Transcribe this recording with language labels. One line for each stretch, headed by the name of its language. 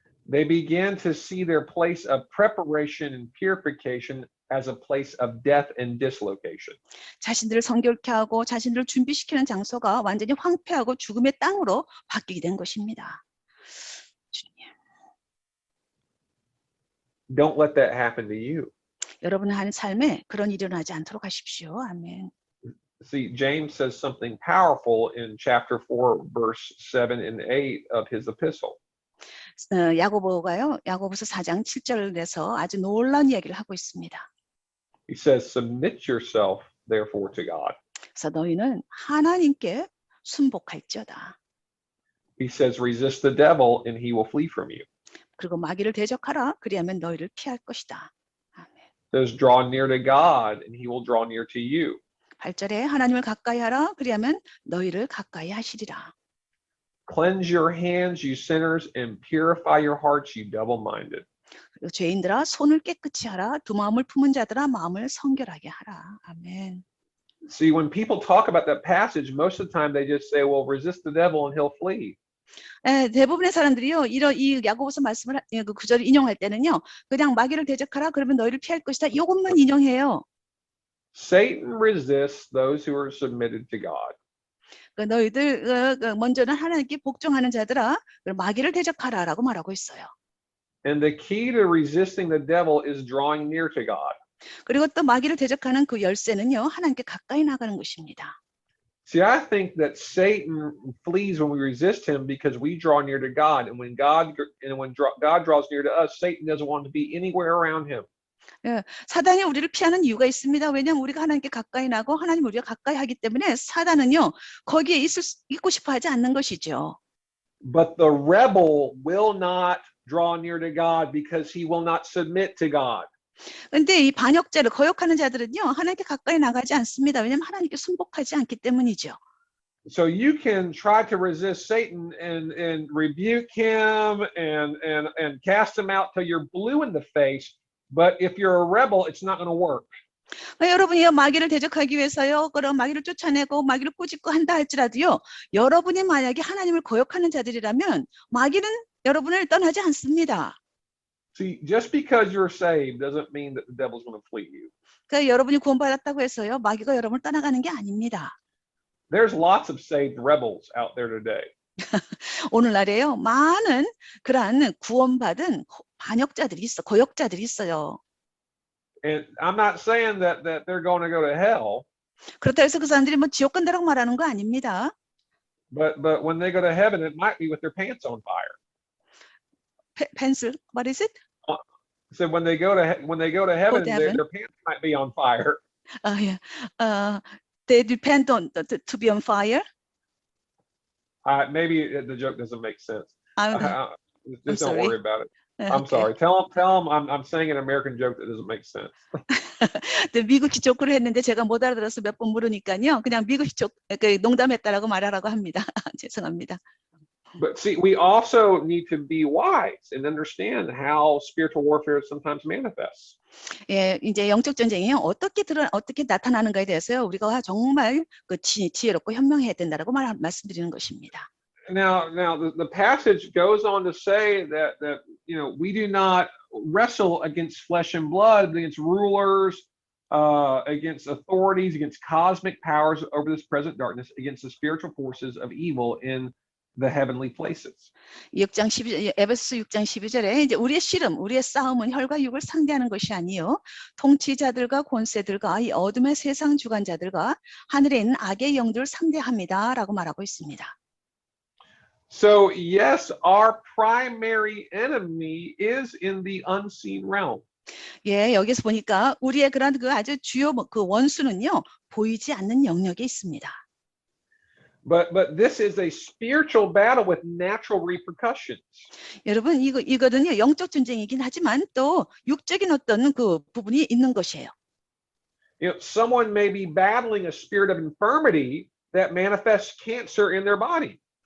English: they began to see their place of preparation and purification as a place of death and dislocation.
Korean: 자신들을 성결케 하고 자신들을 준비시키는 장소가 완전히 황폐하고 죽음의 땅으로 바뀌게 된 것입니다. 주님.
English: Don't let that happen to you.
Korean: 여러분의 하는 삶에 그런 일이 일어나지 않도록 하십시오. 아멘.
English: See, James says something powerful in chapter 4, verse 7 and 8 of his epistle.
Korean: 야고보서 4장 7절에서 아주 놀라운 이야기를 하고 있습니다.
English: He says, submit yourself, therefore, to God.
Korean: 그래서 너희는 하나님께 순복할지어다.
English: He says, resist the devil and he will flee from you.
Korean: 그리고 마귀를 대적하라. 그리하면 너희를 피할 것이다. 아멘.
English: Says, draw near to God and he will draw near to you.
Korean: 8절에 하나님을 가까이 하라. 그리하면 너희를 가까이 하시리라.
English: Cleanse your hands, you sinners, and purify your hearts, you double-minded.
Korean: 그리고 죄인들아 손을 깨끗이 하라. 두 마음을 품은 자들아 마음을 성결하게 하라. 아멘.
English: See, when people talk about that passage, most of the time they just say, well, resist the devil and he'll flee.
Korean: 대부분의 사람들이요, 이 야고보서 말씀을 그 구절을 인용할 때는요, 그냥 마귀를 대적하라. 그러면 너희를 피할 것이다. 이것만 인용해요.
English: Satan resists those who are submitted to God.
Korean: 너희들 먼저는 하나님께 복종하는 자들아, 마귀를 대적하라라고 말하고 있어요.
English: And the key to resisting the devil is drawing near to God.
Korean: 그리고 또 마귀를 대적하는 그 열쇠는요, 하나님께 가까이 나가는 것입니다.
English: See, I think that Satan flees when we resist him because we draw near to God, and when God draws near to us, Satan doesn't want to be anywhere around him.
Korean: 사단이 우리를 피하는 이유가 있습니다. 왜냐하면 우리가 하나님께 가까이 나고 하나님 우리가 가까이 하기 때문에 사단은요, 거기에 있고 싶어 하지 않는 것이죠.
English: But the rebel will not draw near to God because he will not submit to God.
Korean: 근데 이 반역자를 거역하는 자들은요, 하나님께 가까이 나가지 않습니다. 왜냐하면 하나님께 순복하지 않기 때문이죠.
English: So you can try to resist Satan and rebuke him and cast him out till you're blue in the face. But if you're a rebel, it's not going to work.
Korean: 여러분이 마귀를 대적하기 위해서요, 그런 마귀를 쫓아내고 마귀를 꾸짖고 한다 할지라도요, 여러분이 만약에 하나님을 거역하는 자들이라면 마귀는 여러분을 떠나지 않습니다.
English: See, just because you're saved doesn't mean that the devil's going to flee you.
Korean: 그러니까 여러분이 구원받았다고 해서요, 마귀가 여러분을 떠나가는 게 아닙니다.
English: There's lots of saved rebels out there today.
Korean: 오늘날에요, 많은 그러한 구원받은 반역자들이 거역자들이 있어요.
English: And I'm not saying that they're going to go to hell.
Korean: 그렇다고 해서 그 사람들이 뭐 지옥 간다라고 말하는 거 아닙니다.
English: But when they go to heaven, it might be with their pants on fire. Pencil, what is it? So when they go to heaven, their pants might be on fire. Yeah. They depend on to be on fire. Maybe the joke doesn't make sense. Just don't sorry. worry about it. I'm sorry. Tell them I'm saying an American joke that doesn't make sense.
Korean: 미국식 조크를 했는데 제가 못 알아들어서 몇 번 물으니까요. 그냥 미국식 농담했다라고 말하라고 합니다. 죄송합니다.
English: But see, we also need to be wise and understand how spiritual warfare sometimes manifests.
Korean: 예, 이제 영적 전쟁이 어떻게 나타나는가에 대해서요. 우리가 정말 지혜롭고 현명해야 된다라고 말씀드리는 것입니다.
English: Now the passage goes on to say that we do not wrestle against flesh and blood, but against rulers, against authorities, against cosmic powers over this present darkness, against the spiritual forces of evil in the heavenly places.
Korean: 에베소서 6장 12절에 이제 우리의 싸움은 혈과 육을 상대하는 것이 아니요 통치자들과 권세들과 이 어둠의 세상 주관자들과 하늘에 있는 악의 영들을 상대합니다라고 말하고 있습니다.
English: So yes, our primary enemy is in the unseen realm.
Korean: 예, 여기서 보니까 우리의 그런 아주 주요 그 원수는요 보이지 않는 영역에 있습니다.
English: But this is a spiritual battle with natural repercussions.
Korean: 여러분 이거는요 영적 전쟁이긴 하지만 또 육적인 어떤 그 부분이 있는 것이에요.
English: Someone may be battling a spirit of infirmity that manifests cancer in their body.